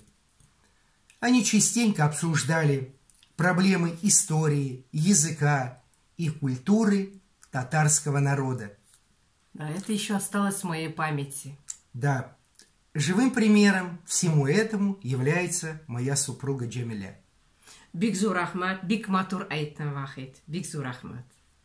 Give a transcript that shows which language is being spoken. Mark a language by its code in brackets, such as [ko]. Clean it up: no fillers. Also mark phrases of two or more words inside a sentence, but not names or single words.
[ru] Они частенько обсуждали проблемы истории, языка и культуры татарского народа. Да, это еще осталось в моей памяти. Да, живым примером всему этому является моя супруга Джамиля. [tt] Бик зур рахмат, бик матур әйттең, Вахид. Бик зур рахмат.